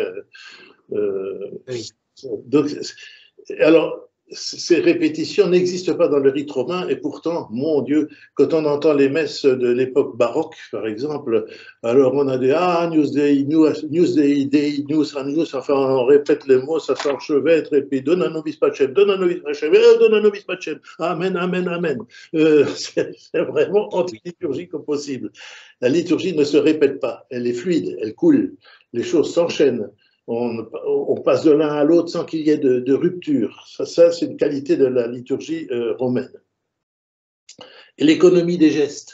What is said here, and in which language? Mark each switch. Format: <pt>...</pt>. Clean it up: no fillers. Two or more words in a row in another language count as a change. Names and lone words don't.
<fr>Oui. Donc, alors, ces répétitions n'existent pas dans le rite romain et pourtant, mon Dieu, quand on entend les messes de l'époque baroque, par exemple, alors on a des</fr> <la>Agnus Dei, Agnus Dei, Dei, Agnus, Agnus,</la> <fr>enfin on répète les mots, ça s'enchevêtre et puis</fr> <la>Dona nobis pacem, Dona nobis pacem, Dona nobis pacem, Amen, Amen, Amen.</la> <fr>C'est vraiment anti-liturgique au possible. La liturgie ne se répète pas, elle est fluide, elle coule, les choses s'enchaînent. on passe de l'un à l'autre sans qu'il y ait de rupture. Ça c'est une qualité de la liturgie romaine. Et l'économie des gestes.</fr>